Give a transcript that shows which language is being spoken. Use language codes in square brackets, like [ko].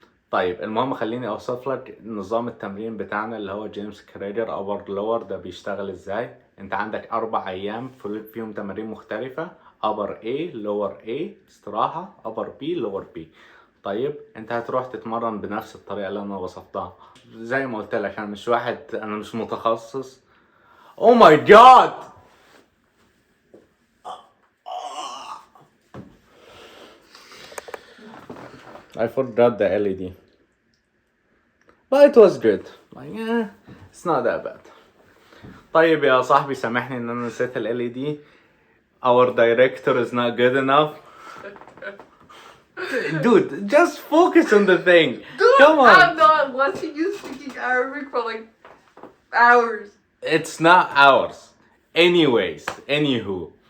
[ar] طيب المهم خليني اوصف لك نظام التمرين بتاعنا اللي هو جيمس كريجر ابر لور ده بيشتغل ازاي. انت عندك 4 ايام فيهم تمارين مختلفة. ابر A لور A استراحة، ابر B لور B. طيب انت هتروح تتمرن بنفس الطريقة اللي انا وصفتها. زي ما قلت لك انا مش متخصص. [en] Oh my God, I forgot the LED. But it was good. Like, it's not that bad. [ar] طيب يا صاحبي سامحني ان انا نسيت ال LED. [en] Our director is not good enough. Dude, just focus on the thing. Dude, come on. I'm not watching you speaking Arabic for like hours. It's not ours. Anyways, anywho.